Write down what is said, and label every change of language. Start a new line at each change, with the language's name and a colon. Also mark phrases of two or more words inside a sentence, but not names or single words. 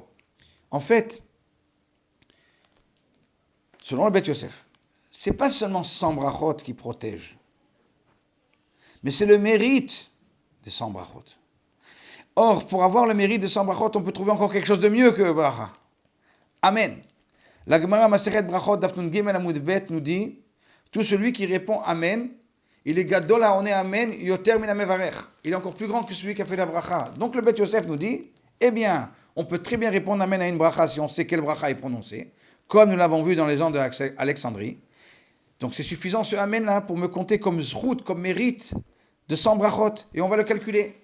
French: En fait, selon le Beth Yosef, c'est pas seulement 100 brachot qui protègent, mais c'est le mérite des 100 brachot. Or, pour avoir le mérite des 100 brachot, on peut trouver encore quelque chose de mieux que bracha. Amen. La
Hebrew: גמרא מסכת ברכות דף נ"ג עמוד ב
French: nous dit, tout celui qui répond Amen, il est
Hebrew: גדול העונה אמן יותר מן המברך.
French: Il est encore plus grand que celui qui a fait la bracha. Donc le Beth Yosef nous dit, eh bien, on peut très bien répondre Amen à une bracha si on sait quelle bracha est prononcée, comme nous l'avons vu dans les ans d'Alexandrie. Donc c'est suffisant ce Amen là pour me compter comme zrout, comme mérite de 100 brachot, et on va le calculer.